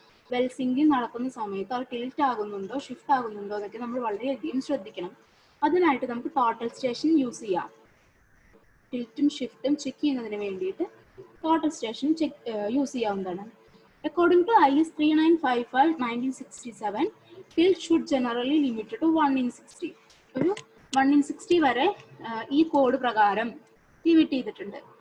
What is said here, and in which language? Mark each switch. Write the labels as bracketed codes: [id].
[ml] Well sinking നടക്കുന്ന സമയത്ത് അത് ടിൽറ്റ് ആകുന്നുണ്ടോ ഷിഫ്റ്റ് ആകുന്നുണ്ടോ എന്നൊക്കെ നമ്മൾ വളരെയധികം ശ്രദ്ധിക്കണം. അതിനായിട്ട് നമുക്ക് ടോട്ടൽ സ്റ്റേഷൻ യൂസ് ചെയ്യാം. ടിൽറ്റും ഷിഫ്റ്റും ചെക്ക് ചെയ്യുന്നതിന് വേണ്ടിയിട്ട് ടോട്ടൽ സ്റ്റേഷൻ യൂസ് ചെയ്യാവുന്നതാണ്. [en] According to IS 3955/1967, tilt should generally limit to 1/60. [ml] ഒരു 1/60 വരെ ഈ കോഡ് പ്രകാരം ലിമിറ്റ് ചെയ്തിട്ടുണ്ട്.